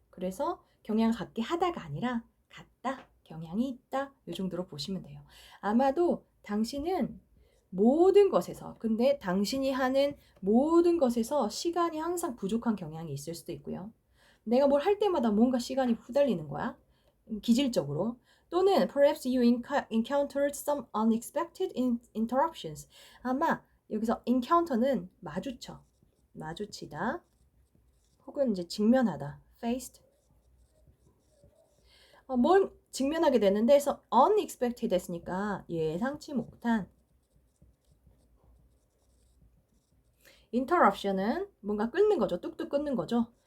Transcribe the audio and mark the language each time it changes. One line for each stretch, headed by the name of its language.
Korean: 그래서 경향을 갖게 하다가 아니라 갖다, 경향이 있다 이 정도로 보시면 돼요. 아마도 당신은 모든 것에서 근데 당신이 하는 모든 것에서 시간이 항상 부족한 경향이 있을 수도 있고요. 내가 뭘 할 때마다 뭔가 시간이 후달리는 거야. 기질적으로.
English: 또는 perhaps you encountered some unexpected interruptions.
Korean: 아마 여기서 encounter는 마주치다. 혹은 이제 직면하다. faced. 직면하게 되는데 그래서 unexpected 했으니까 예상치 못한 interruption은 뭔가 끊는 거죠. 뚝뚝 끊는 거죠.